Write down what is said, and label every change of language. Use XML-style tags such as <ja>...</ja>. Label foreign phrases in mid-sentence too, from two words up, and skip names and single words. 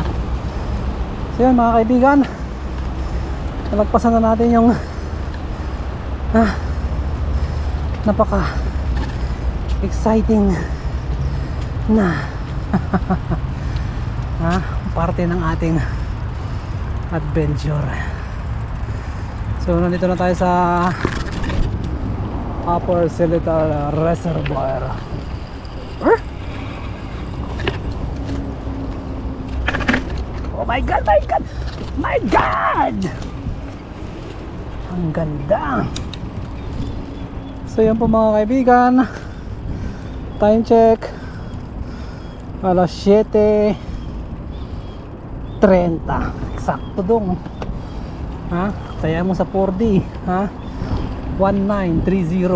<tl>So yun mga kaibigan, nalagpasan na natin yung napaka exciting na parte ng ating adventure. So nandito na tayo sa Upper Seletar Reservoir.</tl> <en>Oh my God, my God, my God!</en> <tl>Ang ganda. So yan po mga kaibigan,</tl> <en>time check</en> <tl>alas 7:30 eksakto dong. Saya mo sa 4D 1930.</tl>